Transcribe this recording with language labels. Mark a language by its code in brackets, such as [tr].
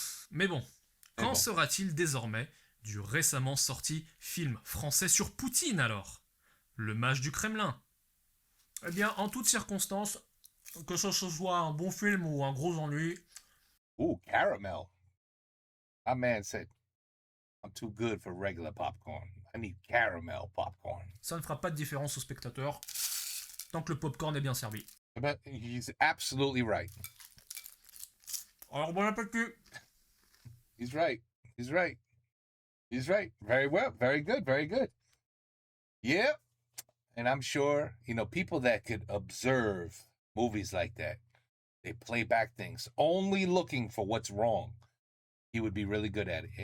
[fr] Mais bon, qu'en bon. sera-t-il désormais du récemment sorti film français sur Poutine alors? Le mage du Kremlin. Eh bien, en toutes circonstances, que ce soit un bon film ou un gros ennui, [en] Ooh, caramel. My man said, I'm too good for regular popcorn. I need caramel popcorn. [fr] ça ne fera pas de différence au spectateur tant que le popcorn est bien servi. [en] But he's absolutely right. [fr] Alors bon appétit. [en] He's right. He's right. He's right. Very well. Very good. Very good. Yep. And I'm sure, you know, people that could observe movies like that, they play back things only looking for what's wrong. He would be really good at it.